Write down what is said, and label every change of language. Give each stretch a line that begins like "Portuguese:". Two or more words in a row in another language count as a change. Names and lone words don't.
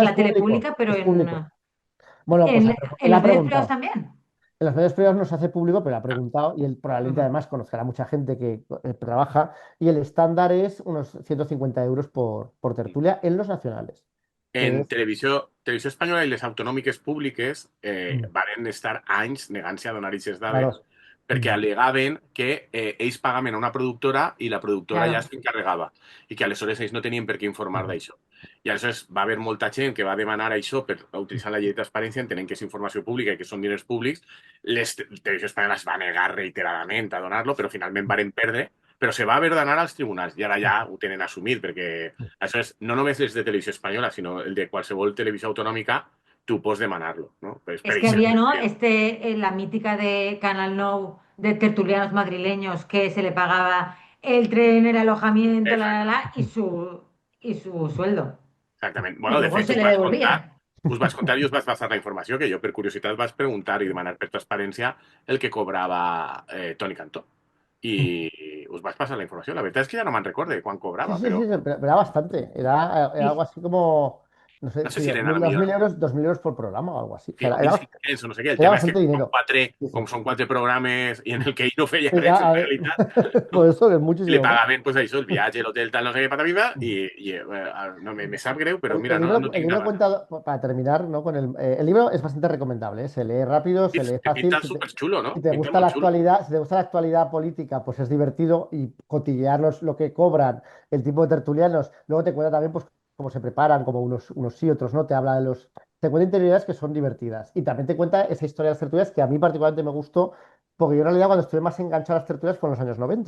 Spanish: española la tele pública, pero es en, público. Bueno, pues en, él en ha los medios privados preguntado. también. En los medios privados no se hace público, pero ha preguntado y él probablemente Ujú. además conocerá mucha gente que trabaja y el estándar es unos 150 euros por tertulia en los nacionales, que En es.
Catalan: televisió espanyola i les autonòmiques públiques Mm, varen estar anys negant-se a donar aquestes dades
Spanish: claro.
Catalan: perquè Mm, al·legaven que ells pagaven a una productora i la productora ja
Spanish: Claro.
Catalan: s'encarregava i que aleshores ells no tenien per què informar mm, d'això. I aleshores va haver molta gent que va demanar això per utilitzar la llei de transparència, entenent que és informació pública i que són diners públics. Les televisió espanyola es va negar reiteradament a donar-lo, però finalment varen perdre, però se va haver d'anar als tribunals i ara ja ho tenen assumit, perquè mm, això és no només les de televisió espanyola, sinó el de qualsevol televisió autonòmica, tu pots demanar-lo, no?
Spanish: Pues, Es
Catalan: per
Spanish: que había,
Catalan: exemple,
Spanish: ¿no? La mítica de Canal Nou de tertulianos madrileños que se le pagaba el tren, el alojamiento, y su sueldo.
Catalan: exactament.
Spanish: Y
Catalan: Bueno, de
Spanish: luego
Catalan: fet,
Spanish: se le devolvía.
Catalan: us vaig contar i us vaig passar la informació que jo, per curiositat, vaig preguntar i demanar per transparència el que cobrava Toni Cantó. I us vaig passar la informació. La veritat és que ja no me'n recorde quan
Spanish: Sí,
Catalan: cobrava,
Spanish: sí, sí,
Catalan: però
Spanish: pero era bastante. Era algo Y, así como, no sé
Catalan: no sé si si eren a la
Spanish: 2.000
Catalan: millor
Spanish: euros, 2.000 euros por programa o algo así. O sí, sea,
Catalan: o 1.500 o no sé què. El
Spanish: era
Catalan: tema és que
Spanish: bastante dinero. Sí, sí.
Catalan: com són 4 programes i en el que ell no feia
Spanish: Sí,
Catalan: res, en
Spanish: a ver,
Catalan: realitat,
Spanish: por eso es
Catalan: li
Spanish: muchísimo más.
Catalan: pagaven pues, això, el viatge, l'hotel, tal, no sé què, patavida, no, me sap greu, però mira, no
Spanish: El
Catalan: tinc
Spanish: libro nada. cuenta, para terminar, ¿no? El libro es bastante recomendable, ¿eh? Se lee rápido, se lee
Catalan: Que
Spanish: fácil.
Catalan: pinta súper xulo, no?
Spanish: Si te
Catalan: Pinta
Spanish: gusta
Catalan: molt
Spanish: la
Catalan: xulo.
Spanish: actualidad, si te gusta la actualidad política, pues es divertido y cotillear lo que cobran, el tipo de tertulianos. Luego te cuenta también, pues, cómo se preparan, como unos sí, otros no. Te habla de los. Te cuenta interioridades que son divertidas. Y también te cuenta esa historia de las tertulias que a mí particularmente me gustó, porque yo en realidad cuando estuve más enganchado a las tertulias fue en los años 90.